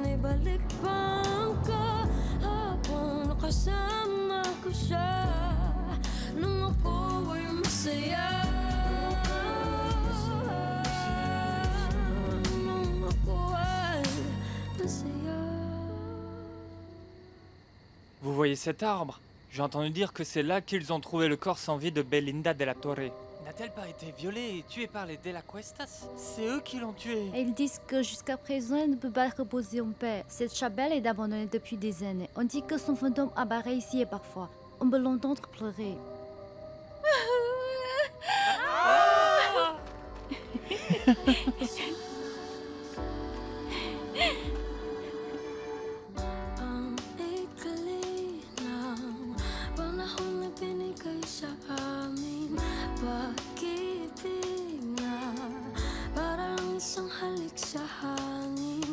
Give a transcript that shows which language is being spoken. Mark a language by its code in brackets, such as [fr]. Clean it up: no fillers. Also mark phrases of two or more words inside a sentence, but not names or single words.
[tl] Ibalik pa ang kahapon, kasama ko siya nung ako ay masaya. Nung ako ay masaya. [fr] Vous voyez cet arbre? J'ai entendu dire que c'est là qu'ils ont trouvé le corps sans vie de Belinda de la Torre. N'a-t-elle pas été violée et tuée par les De la Cuestas? C'est eux qui l'ont tuée. Ils disent que jusqu'à présent, elle ne peut pas reposer en paix. Cette chapelle est abandonnée depuis des années. On dit que son fantôme apparaît ici et parfois. On peut l'entendre pleurer. [tl] Ang ikli ng panahon na binigay sa amin, pag-ibig na parang isang halik sa hangin.